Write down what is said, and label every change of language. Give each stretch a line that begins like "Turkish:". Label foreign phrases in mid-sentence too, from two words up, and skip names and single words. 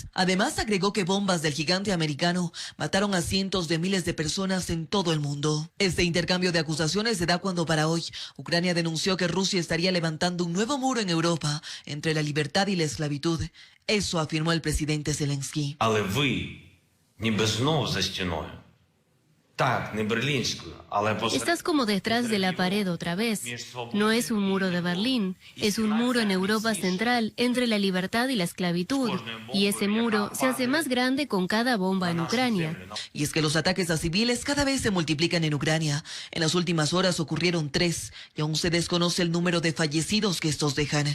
Spanish: Además, agregó que bombas del gigante americano mataron a cientos de miles de personas en todo el mundo. Este intercambio de acusaciones se da cuando para hoy Ucrania denunció que Rusia estaría levantando un nuevo muro en Europa entre la libertad y la esclavitud. Eso afirmó el presidente Zelensky.
Ukrainian: Але ви ніби знов за стіною. Так, не берлінською, але
Spanish: Estás como detrás de la pared otra vez. No es un muro de Berlín, es un muro en Europa Central entre la libertad y la esclavitud. Y ese muro se hace más grande con cada bomba en Ucrania. Y es que los ataques a civiles cada vez se multiplican en Ucrania. En las últimas horas ocurrieron 3 y aún se desconoce el número de fallecidos que estos dejan.